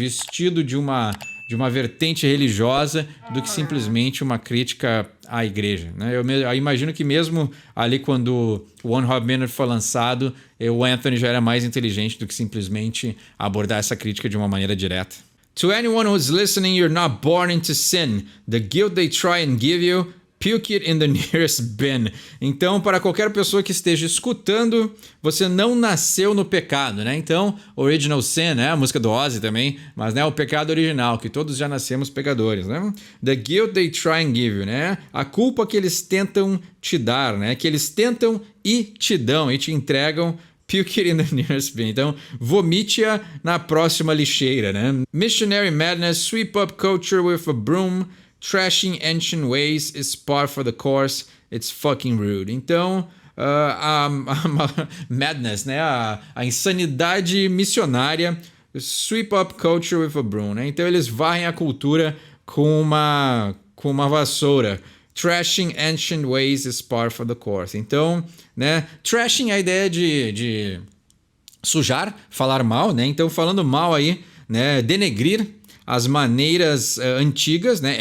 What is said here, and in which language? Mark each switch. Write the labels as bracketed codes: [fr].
[pt] Vestido de uma vertente religiosa do que simplesmente uma crítica à igreja, né? Eu imagino que mesmo ali quando o One Hot Minute foi lançado, o Anthony já era mais inteligente do que simplesmente abordar essa crítica de uma maneira direta. [en] To anyone who's listening, you're not born into sin. The guilt they try and give you, puke it in the nearest bin. [pt] Então, para qualquer pessoa que esteja escutando, você não nasceu no pecado, né? Então, Original Sin, né? A música do Ozzy também, mas né, o pecado original, que todos já nascemos pecadores, né? [en] The guilt they try and give you, né? [pt] A culpa que eles tentam te dar, né? Que eles tentam e te dão e te entregam. [en] Puke it in the nearest bin. [pt] Então, vomite-a na próxima lixeira, né? [en] Missionary madness, sweep up culture with a broom. Trashing ancient ways is par for the course. It's fucking rude. [pt] Então, a madness, né? A insanidade missionária. [en] Sweep up culture with a broom, né? [pt] Então, eles varrem a cultura com uma vassoura. [en] Trashing ancient ways is par for the course. [pt] Então, né? Trashing é a ideia de sujar, falar mal, né? Então, falando mal aí, né? Denegrir as maneiras antigas, né?